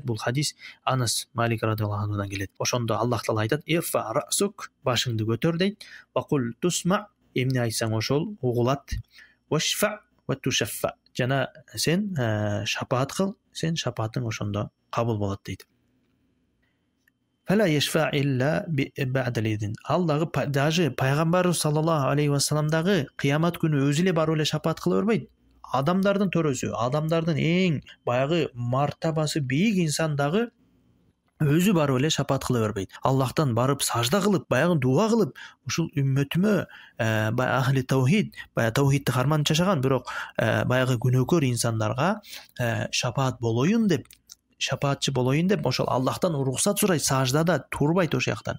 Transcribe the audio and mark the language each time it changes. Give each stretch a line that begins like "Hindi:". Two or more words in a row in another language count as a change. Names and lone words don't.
Kyrgyz: Бул хадис Анас Малик
Arabic: رضي الله عنه
Kyrgyz: келет. Ошондо Аллах Таала айтат:
Arabic: "ارفع رأسك",
Kyrgyz: башыңды көтөр дейт.
Arabic: "وقل تسمع",
Kyrgyz: эмне айтсаң ошол угулат.
Arabic: "واشفع وتشفع",
Kyrgyz: жана сен шапаат кыл, сен шапаатың ошондо кабыл болот дейт.
Arabic: فلا يشفع إلا بعد الإذن.
Kyrgyz: Ал дагы даже пайгамбар
Arabic: صلى الله عليه وسلم
Kyrgyz: дагы кыямат күнү өзү эле барып эле шапаат кыла бербейт. Адамдардын төрөсү, адамдардын эң баягы мартабасы бийик инсан дагы өзү барып эле шапаат кыла бербейт. Аллахтан барып сажда кылып, баягы дуа кылып, ушул үммөтүмө
Arabic: أهل التوحيد,
Kyrgyz: баягы таухидти карманып жашаган, бирок баягы күнөөкөр инсандарга шапаат болоюн деп, шапаатчы болоюн деп ошол Аллахтан уруксат сурайт, саждада турбайт ошол жактан.